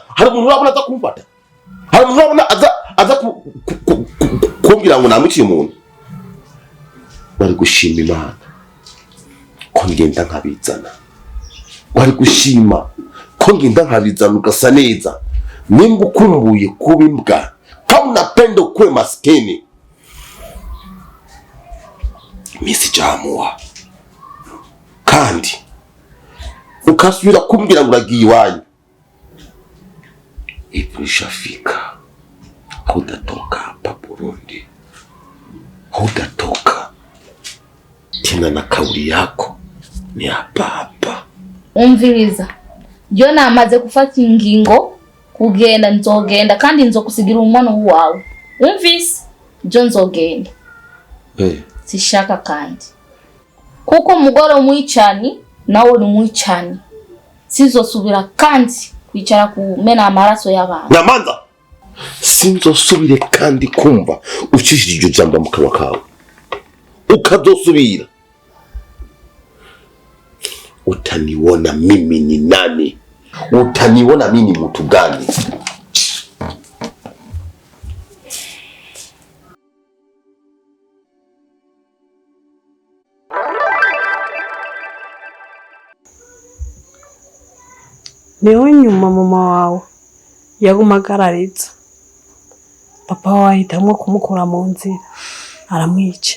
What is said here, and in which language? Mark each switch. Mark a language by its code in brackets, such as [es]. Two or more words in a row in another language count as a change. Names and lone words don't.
[rn] Hari umuntu urabona aza kumfata? Hari umuntu urabona aza kumbwira ngo namuciye umuntu? Wari gushima Imana ko ngenda nkabizana, wari gushima ko ngenda nkabizana ugasa neza. Nimba ukumbuye kuba imbwa [sw] kama unapenda ukuwe maskini, mimi sijaamua. [rn] Kandi ukasubira kumbwira ngo uragiye iwanyu, [sw] iprishafika hudatoka hapa Burundi, hudatoka tena, na kauli yako ni hapa hapa. [rn] Umviriza, jo namaze gufata ingingo kugenda, nzogenda kandi nzokusigira umwana wawe. Umvise, jo nzogenda. Sishaka kandi kuko mugore umwicani nawe uri umwicani, sizosubira kandi kwicara kumena amaraso y'abantu. Nyamanza, sinzosubire kandi kumva ucishije iryo jambo mu kanwa kawe. [sw] Ukazosubira utaniona mimi ni nani, utaniona mimi ni mtu gani. [rn] Niho nyuma mama wawe yagumagarariza, papa wawe ahitamwo kumukura mu nzira aramwica.